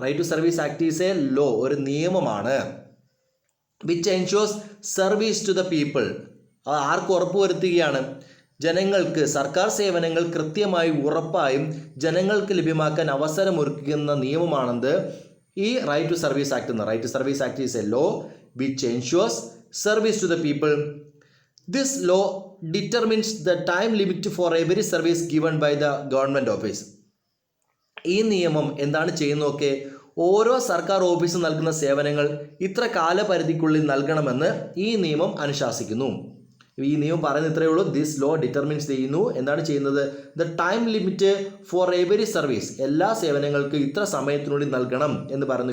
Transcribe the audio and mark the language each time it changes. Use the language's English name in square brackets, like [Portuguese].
[English] right to service act is a law, [Malayalam] ഒരു നിയമമാണ്. [English] which ensures service to the people, [Malayalam] അത് ആർക്ക് ഉറപ്പുവരുത്തുകയാണ്? ജനങ്ങൾക്ക് സർക്കാർ സേവനങ്ങൾ കൃത്യമായി ഉറപ്പായും ജനങ്ങൾക്ക് ലഭ്യമാക്കാൻ അവസരമൊരുക്കുന്ന നിയമമാണെന്ന് ഈ റൈറ്റ് ടു സർവീസ് ആക്ട് എന്ന്. [English] Right to service act is a law which ensures service to the people. This law determines the time limit for every service given by the government office. [Malayalam] ഈ നിയമം എന്താണ് ചെയ്യുന്നതൊക്കെ? ഓരോ സർക്കാർ ഓഫീസും നൽകുന്ന സേവനങ്ങൾ ഇത്ര കാലപരിധിക്കുള്ളിൽ നൽകണമെന്ന് ഈ നിയമം അനുശാസിക്കുന്നു. ഈ നിയമം പറയുന്ന ഇത്രയേ ഉള്ളൂ. [English] this law determines [Malayalam] ചെയ്യുന്നു. എന്താണ് ചെയ്യുന്നത്? [English] the time limit for every service, [Malayalam] എല്ലാ സേവനങ്ങൾക്കും ഇത്ര സമയത്തിനുള്ളിൽ നൽകണം എന്ന് പറയുന്നു.